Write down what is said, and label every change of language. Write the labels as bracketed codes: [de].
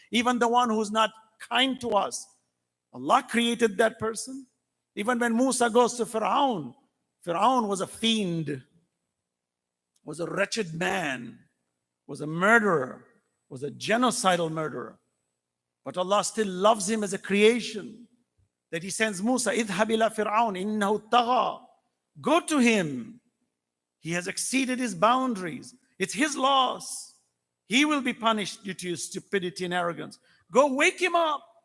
[en] Even the one who's not kind to us, Allah created that person. Even when Musa goes to Fir'aun, Fir'aun was a fiend, was a wretched man, was a murderer, was a genocidal murderer. But Allah still loves him as a creation. That He sends Musa, [ar] اذهب إلى فرعون إنه طغى. [en] Go to him. He has exceeded his boundaries. It's his loss. He will be punished due to your stupidity and arrogance. Go wake him up.